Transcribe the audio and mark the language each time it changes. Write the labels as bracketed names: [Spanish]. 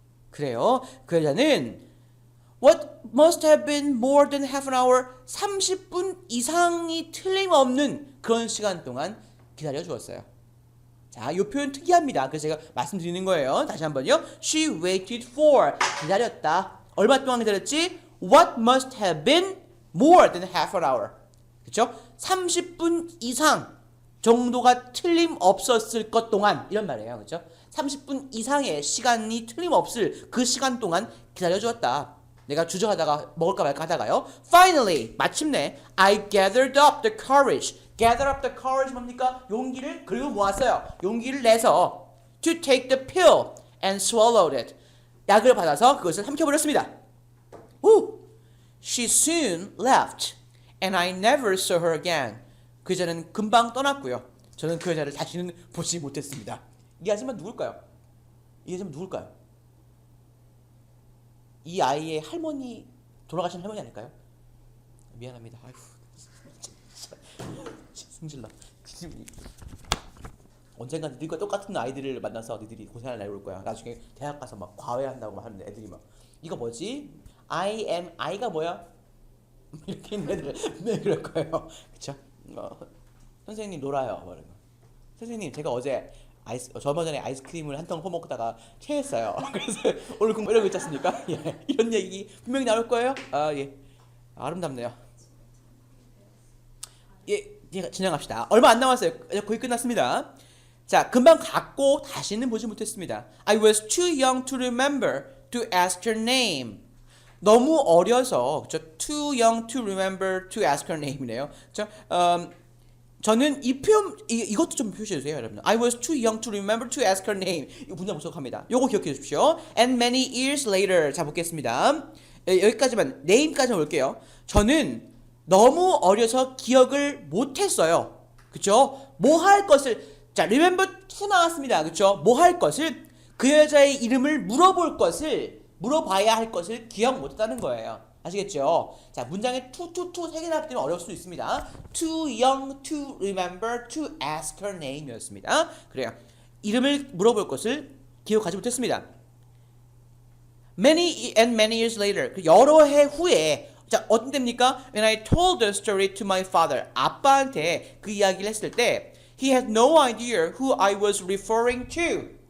[Korean] 그래요. 그 여자는 [English] What must have been more than half an hour [Korean] 30분 이상이 틀림없는 그런 시간 동안 기다려 주었어요. 자, 이 표현 특이합니다. 그래서 제가 말씀드리는 거예요. 다시 한번요. [English] She waited for [Korean] 기다렸다. 얼마 동안 기다렸지? [English] What must have been more than half an hour. [Korean] 그렇죠? 30분 이상 정도가 틀림없었을 것 동안 이런 말이에요. 그렇죠? 30분 이상의 시간이 틀림없을 그 시간 동안 기다려주었다. 내가 주저하다가 먹을까 말까 하다가요. [English] Finally, [Korean] 마침내 [English] I gathered up the courage. Gather up the courage [Korean] 뭡니까? 용기를 그리고 모았어요. 용기를 내서 [English] to take the pill and swallowed it. [Korean] 약을 받아서 그것을 삼켜버렸습니다. [English] She soon left and I never saw her again. [Korean] 그 여자는 금방 떠났고요. 저는 그 여자를 다시는 보지 못했습니다. 이 아줌마 누굴까요? 이 아이의 할머니, 돌아가신 할머니 아닐까요? 미안합니다. 아이고, 승질나. 언젠가 너희들과 똑같은 아이들을 만나서 너희들이 고생할 날이 올 거야. 나중에 대학 가서 막 과외한다고 하는 애들이 막 이거 뭐지? I가 뭐야? 이렇게 있는 애들 네 그럴 거예요. 그쵸? 선생님 놀아요. 뭐 이런 거. 선생님 제가 어제 저번 전에 아이스크림을 한 통 퍼먹다가 체했어요. 그래서 오늘 공부 이러고 있지 않습니까? 예, 이런 얘기 분명히 나올 거예요. 예, 아름답네요. 예, 진행합시다. 얼마 안 남았어요. 거의 끝났습니다. 자, 금방 갔고 다시는 보지 못했습니다. [English] I was too young to remember to ask her name. [Korean] 너무 어려서, 그렇죠? [English] Too young to remember to ask her name이네요. [Korean] 그렇죠? 저는 이 표현 이것도 좀 표시해 주세요, 여러분. [English] I was too young to remember to ask her name. [Korean] 이 문장 분석합니다. 요거 기억해 주십시오. [English] And many years later. [Korean] 자, 보겠습니다. 여기까지만 name까지만 올게요. 저는 너무 어려서 기억을 못 했어요. 그렇죠? 뭐 할 것을 자, remember to 나왔습니다. 그렇죠? 뭐 할 것을 그 여자의 이름을 물어봐야 할 것을 기억 못 했다는 거예요. 아시겠죠? 자, 문장에 to 세 개나 합치면 어려울 수도 있습니다. [English] Too young to remember to ask her name [Korean] 이었습니다. 그래요. 이름을 물어볼 것을 기억하지 못했습니다. [English] Many years later. [Korean] 여러 해 후에 자, 어떤 때입니까? [English] When I told the story to my father. [Korean] 아빠한테 그 이야기를 했을 때 [English] He had no idea who I was referring to.